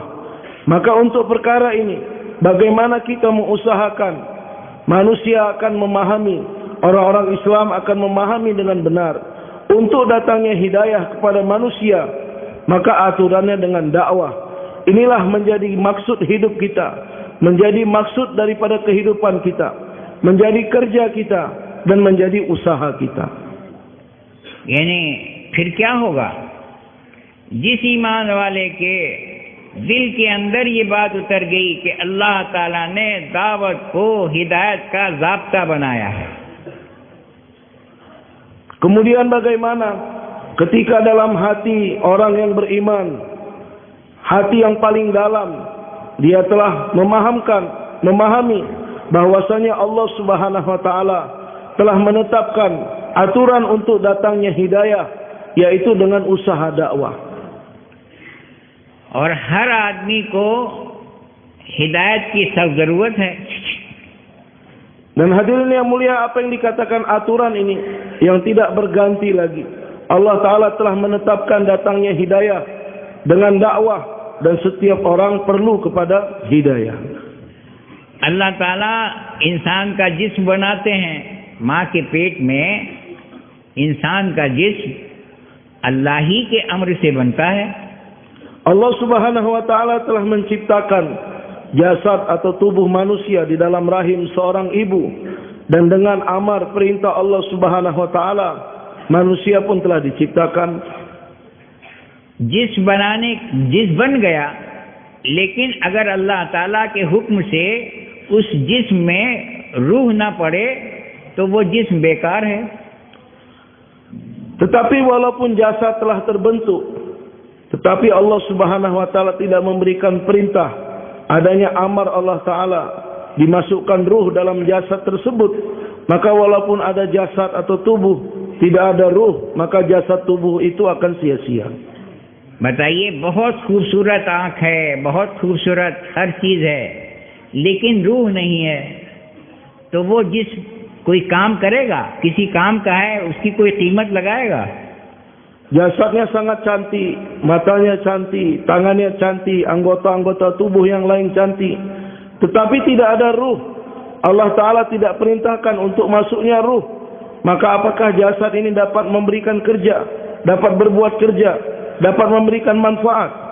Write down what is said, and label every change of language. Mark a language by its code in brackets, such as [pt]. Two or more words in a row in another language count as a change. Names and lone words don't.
[ms] Maka untuk perkara ini, bagaimana kita mengusahakan manusia akan memahami, orang-orang Islam akan memahami dengan benar untuk datangnya hidayah kepada manusia, maka aturannya dengan dakwah. Inilah menjadi maksud hidup kita, menjadi maksud daripada kehidupan kita, menjadi kerja kita dan menjadi usaha kita. [hi] यानी फिर क्या होगा? जिस ईमान वाले के दिल के अंदर ये बात उतर गई कि अल्लाह ताला ने दावत को हिदायत का ज़ाब्ता बनाया है. [ms] Kemudian bagaimana ketika dalam hati orang yang beriman, hati yang paling dalam, dia telah memahami bahwasanya [ar] الله سبحانه وتعالى [ms] telah menetapkan aturan untuk datangnya hidayah yaitu dengan usaha dakwah. [hi] और हर आदमी को हिदायत की सख्त जरूरत है. [ms] Dan hadirin yang mulia, apa yang dikatakan aturan ini yang tidak berganti lagi. [ar] الله تعالى [ms] telah menetapkan datangnya hidayah dengan dakwah dan setiap orang perlu kepada hidayah. [hi] अल्लाह ताला इंसान का जिस्म बनाते हैं. माँ के पेट में इंसान का जिस्म अल्लाह ही के अम्र से बनता है. [ar] الله سبحانه وتعالى [ms] telah menciptakan jasad atau tubuh manusia di dalam rahim seorang ibu, dan dengan amar perintah [ar] الله سبحانه وتعالى [ms] manusia pun telah diciptakan. [hi] जिस्म बन गया, लेकिन अगर अल्लाह ताला के हुक्म से उस जिस्म में रूह ना पड़े तो वो जिस्म बेकार है. Tetapi walaupun jasad telah terbentuk, tetapi [ar] الله سبحانه وتعالى [hi] tidak memberikan perintah adanya amar [ar] الله تعالى [hi] dimasukkan ruh dalam jasad tersebut, maka walaupun ada jasad atau tubuh tidak ada ruh, maka jasad tubuh itu akan sia-sia. बताइए, बहुत खूबसूरत आँख है, बहुत खूबसूरत हर चीज़ है, लेकिन रूह नहीं है, तो वो जिस कोई काम करेगा, किसी काम का है, उसकी कोई कीमत लगाएगा? [ms] Jasadnya sangat cantik, matanya cantik, tangannya cantik, anggota-anggota tubuh yang lain cantik, tetapi tidak ada ruh. [ar] الله تعالى [ms] tidak perintahkan untuk masuknya ruh. Maka apakah jasad ini dapat memberikan kerja, dapat berbuat kerja, dapat memberikan manfaat?